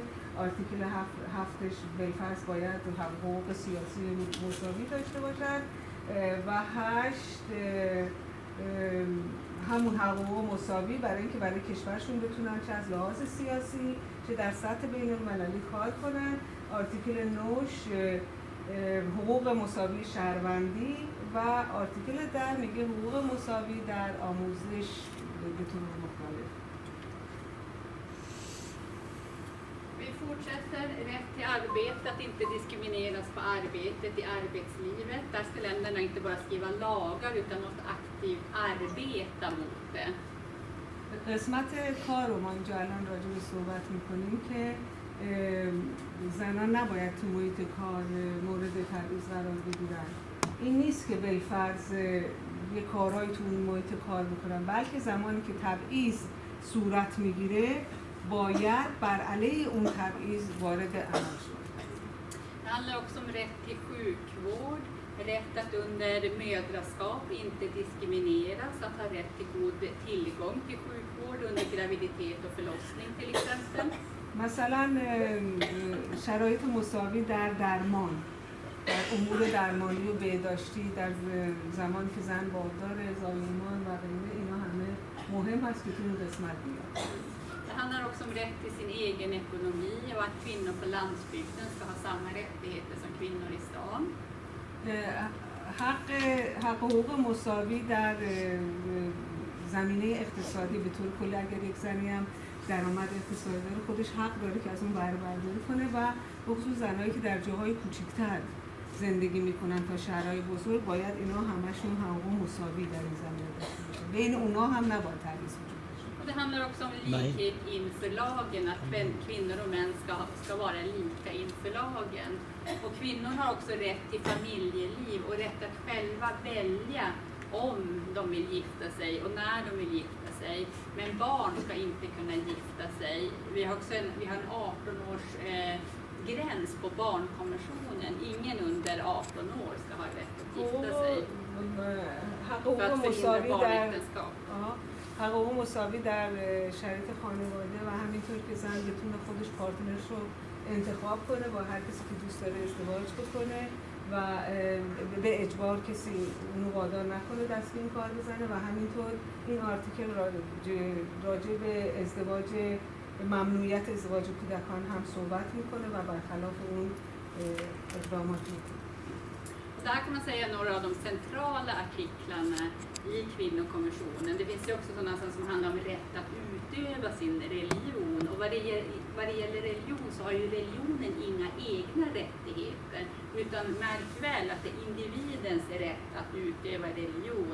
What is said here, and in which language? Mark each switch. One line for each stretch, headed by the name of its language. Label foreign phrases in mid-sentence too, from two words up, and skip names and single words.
Persian: آرتیکل 7ش بالفرض باید حقوق سیاسی مساوی داشته باشن و 8 همون حقوق مساوی برای اینکه برای کشورشون بتونن چه از لحاظ سیاسی چه در سطح بین المللی کار کنن. آرتیکل 9ش حقوق مساوی شهروندی و آرتیکل 10 میگه حقوق مساوی در آموزش به طور مختلف.
Swedish: Vi fortsätter. Rätt till arbete, att inte diskrimineras på arbetet i arbetslivet. Där ska länderna inte bara skriva lagar utan måste aktivt arbeta mot det.
Persian: قسمت کار رو ما اینجا الان راجع به صحبت میکنیم که زنان نباید تو محیط کار مورد تبعیض قرار بگیرن. این نیست که بالفرض یه کارهایی تو اون محیط کار بکنن، بلکه زمانی که تبعیض صورت میگیره باید بر علیه اون تبعیض وارد عمل شد.
Swedish: Det handlar också om rätt till sjukvård, rätt att under mödraskap inte diskrimineras, att ha rätt till god tillgång till sjukvård under graviditet och förlossning till exempel.
Persian: مثلا شرایط مساوی در درمان، در امور درمانی و بهداشتی در زمانی که زن باردار، زایمان و غیره، اینا همه مهم هست که توی این قسمت بیاد.
Swedish: Det handlar också om rätt till sin egen ekonomi och att kvinnor på landsbygden ska ha samma rättigheter som kvinnor i stan.
Persian: حقوق مساوی در زمینه اقتصادی به طور کلی. اگر یک زنی هم درآمد اقتصادی داره خودش حق داره که از اون بهره برداری کنه و بخصوص زنایی که در جاهای کوچکتر زندگی میکنن تا شهرهای بزرگ باید اینا همشون حقوق مساوی در این زمینه داشته باشن. بین اونا هم نباید تبعیض وجود داشته.
Swedish: Det handlar också om likhet inför lagen, att kvinnor och män ska vara lika inför lagen. Och kvinnor har också rätt till familjeliv och rätt att själva välja om de vill gifta sig och när de vill gifta sig. Men barn ska inte kunna gifta sig. Vi har en 18-års gräns på barnkonventionen. Ingen under 18 år ska ha rätt att gifta sig. För att förhindra barnäktenskap.
Persian: حقوق مساوی در شرایط خانواده و همینطور که زن بتونه خودش پارتنرش رو انتخاب کنه، با هر کسی که دوست داره ازدواج بکنه و به اجبار کسی اونو وادار نکنه دست به این کار بزنه و همینطور این آرتیکل راجع به ازدواج، ممنوعیت ازدواج کودکان هم صحبت میکنه و برخلاف اون اقدامات میکنه.
Swedish: Där kan man säga några av de centrala artiklarna i kvinnokonventionen. Det finns ju också sådana som handlar om rätt att utöva sin religion. Och vad det gäller religion så har ju religionen inga egna rättigheter. Utan märk väl att det är individens rätt att utöva religion.